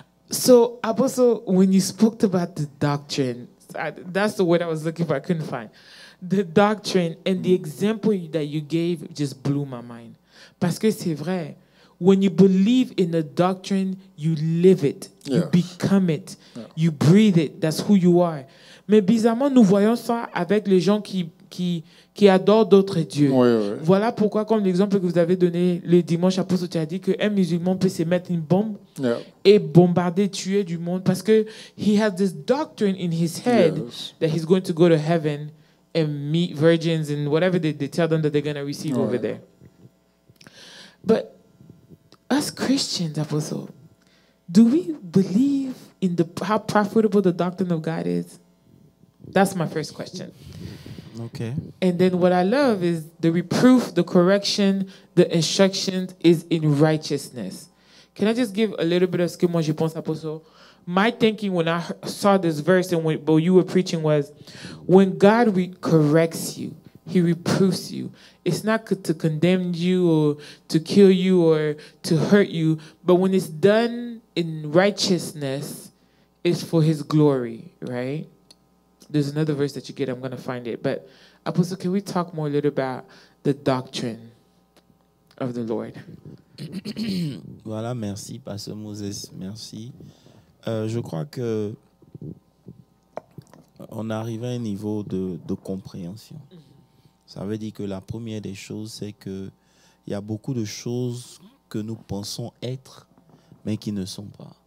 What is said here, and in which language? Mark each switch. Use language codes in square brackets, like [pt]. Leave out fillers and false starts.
[en] So, Apostle, when you spoke about the doctrine, that's the word I was looking for, I couldn't find. The doctrine and the example that you gave just blew my mind. [fr] Parce que c'est vrai. [en] When you believe in the doctrine, you live it. You Yes. become it. You breathe it. That's who you are. [fr] Mais bizarrement, nous voyons ça avec les gens qui adorent d'autres dieux. Oui, oui. Voilà pourquoi, comme l'exemple que vous avez donné le dimanche, Apostle, tu as dit qu'un musulman peut se mettre une bombe [en] Yeah. [fr] et bombarder, tuer du monde parce que [en] he has this doctrine in his head Yes. that he's going to go to heaven and meet virgins and whatever they tell them that they're going to receive over Right. there. But us Christians, Apostle, do we believe in how profitable the doctrine of God is? That's my first question. Okay. And then what I love is the reproof, the correction, the instruction is in righteousness. Can I just give a little bit of skim [fr] moi je pense, [en] Apostle? My thinking when I saw this verse and what you were preaching was, when God corrects you, He reproofs you. It's not to condemn you or to kill you or to hurt you, but when it's done in righteousness is for his glory, right? There's another verse that you get, I'm going to find it. But Apostle, can we talk more a little about the doctrine of the Lord? [fr] Voilà, merci, Pasteur Moses, merci. Je crois que on arrive à un niveau de compréhension. Ça veut dire que la première des choses, c'est qu'il y a beaucoup de choses que nous pensons être, mais qui ne sont pas.